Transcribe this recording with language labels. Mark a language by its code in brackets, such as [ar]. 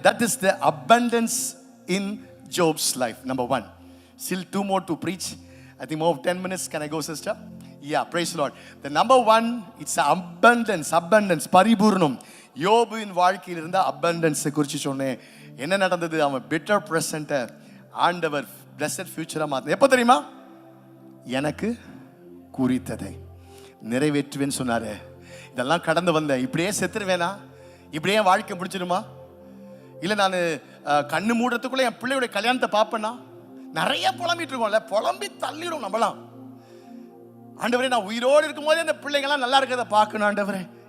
[en] That is the abundance in Job's life. Number one. Still two more to preach. I think more of 10 minutes. Can I go, sister? Yeah, praise the Lord. The number one, it's abundance, பரிபூர்ணம். [ta] யோபுவின் வாழ்க்கையில் இருந்த abundance குறித்து சொன்னேன். என்ன நடந்தது? அவன் bitter present ஆண்டவர் blessed future மாத்த. எப்போ தெரியுமா? எனக்கு குறித்ததை நிறைவேற்றுவேன்னு சொன்னாரு. இதெல்லாம் கடந்து வந்தேன். இப்படியே செத்துருவேனா? இப்படியே வாழ்க்கை முடிச்சிடுமா? இல்லை நான் கண்ணு மூடுறதுக்குள்ள என் பிள்ளையுடைய கல்யாணத்தை பார்ப்பேன்னா? நிறைய புலம்பிட்டு இருக்கோம்ல, புலம்பி தள்ளிடும் நம்மளாம். ஆண்டவரே, நான் உயிரோடு இருக்கும் போதே அந்த பிள்ளைங்களாம் நல்லா இருக்கிறத பார்க்கணும் ஆண்டவரே.